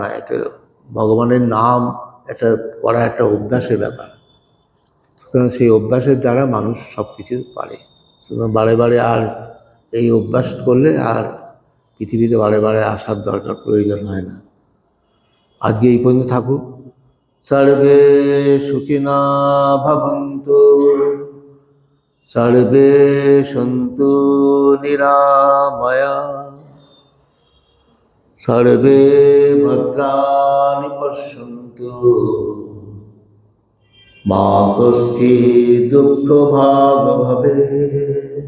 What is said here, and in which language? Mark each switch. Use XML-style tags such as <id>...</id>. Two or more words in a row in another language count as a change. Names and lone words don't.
<bn>এটা ভগবানের নাম এটা করা একটা অভ্যাসের ব্যাপার। সুতরাং সেই অভ্যাসের দ্বারা মানুষ সব কিছু পারে। সুতরাং বারে বারে আর এই অভ্যাস করলে আর পৃথিবীতে বারে বারে আসার দরকার প্রয়োজন হয় না। আজকে এই পর্যন্ত থাকুক।</bn> <sa>সর্বে সুখিনা ভবন্তু, সর্বে সন্তু নিরাময়া, সর্বে ভদ্রাণি পশ্যন্তু, মা কশ্চিৎ দুঃখ ভাগ ভবেৎ।</sa>